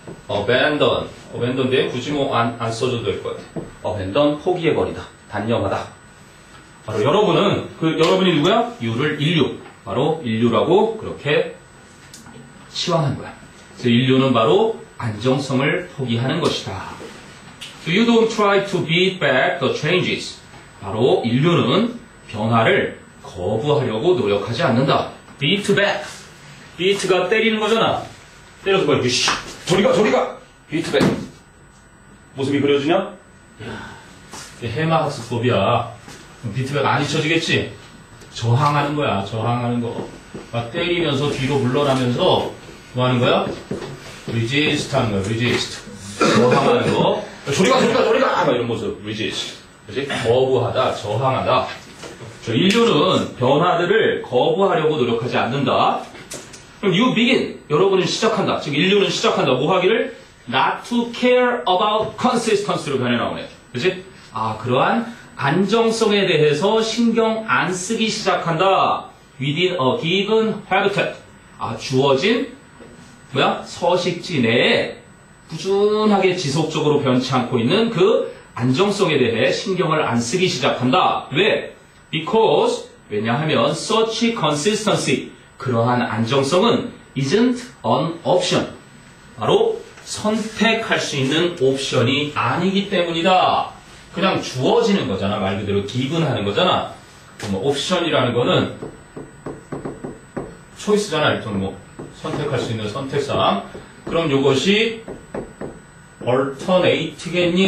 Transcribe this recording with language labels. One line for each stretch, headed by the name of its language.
Korean: abandon 뒤에 굳이 안 써줘도 될 것 같아. abandon 포기해버리다. 단념하다. 바로 여러분은 여러분이 누구야? you를 인류. 바로 인류라고 그렇게 치환한 거야. 그래서 인류는 바로 안정성을 포기하는 것이다.
English: So you don't try to beat back the changes.
Korean: 바로 인류는 변화를 거부하려고 노력하지 않는다.
English: beat back.
Korean: beat가 때리는 거잖아. 때려서 뭐야? 저리가!
English: beat back.
Korean: 모습이 그려주냐? 이게 해마 학습법이야.
English: beat back
Korean: 안 잊혀지겠지? 저항하는 거야. 저항하는 거. 막 때리면서 뒤로 물러나면서 뭐 하는 거야? resist 하는 거야. resist. 저항하는 거. 저리가! 막 이런 모습. resist. 그치? 거부하다, 저항하다. 인류는 변화들을 거부하려고 노력하지 않는다. 그럼
English: you begin.
Korean: 여러분은 시작한다. 즉 인류는 시작한다. 뭐 하기를?
English: not to care about consistency로 변해 나오네.
Korean: 그치? 그러한 안정성에 대해서 신경 안 쓰기 시작한다.
English: within a given habitat.
Korean: 주어진 서식지 내에 꾸준하게 지속적으로 변치 않고 있는 그 안정성에 대해 신경을 안 쓰기 시작한다. 왜?
English: Because
Korean: 왜냐하면
English: such consistency
Korean: 그러한 안정성은
English: isn't an option.
Korean: 바로 선택할 수 있는 옵션이 아니기 때문이다. 그냥 주어지는 거잖아. 말 그대로 given 하는 거잖아. 옵션이라는 거는 초이스잖아. 일단 선택할 수 있는 선택사항. 그럼 이것이 alternate겠니?